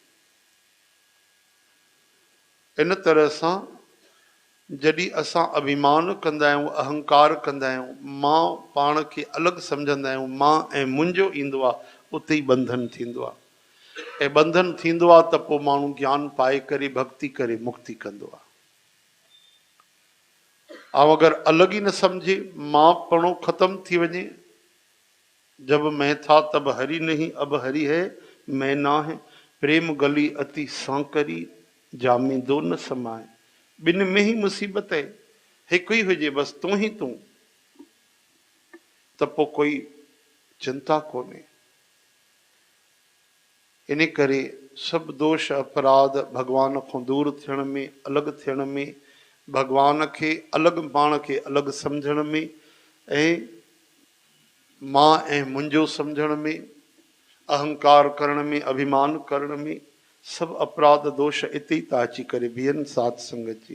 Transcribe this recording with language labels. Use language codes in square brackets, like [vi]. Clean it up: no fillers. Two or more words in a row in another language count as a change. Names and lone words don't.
[sd] इन तरह सां जॾहिं असां अभिमान कंदा आहियूं, अहंकार कंदा आहियूं, मां पाण खे अलॻि सम्झंदा आहियूं, मां ऐं मुंहिंजो ईंदो आहे, उते ई बंधन थींदो आहे। ऐं बंधन थींदो आहे त पोइ माण्हू ज्ञान पाए करे भक्ति करे मुक्ति कंदो आहे। ऐं अगरि अलॻि ई न सम्झे, मां पणो ख़त्म थी वञे, [hi] जब मैं था तब हरि नहीं अब हरि है, मैं ना है, प्रेम गली अति सांकरी, जामी दो न समाए। [sd] ॿिनि में ई मुसीबत आहे, हिकु ई हुजे बसि, तूं ई तूं, त पोइ कोई चिंता कोन्हे। इन करे सभु दोष अपराध भगवान खां दूर थियण में, अलॻि थियण में, भगवान खे अलॻि, पाण खे अलॻि सम्झण में, ऐं मां ऐं मुंहिंजो सम्झण में, अहंकार करण में, अभिमान करण में, सभु अपराध दोष इते ई था अची करे बीहनि साध संगत जी।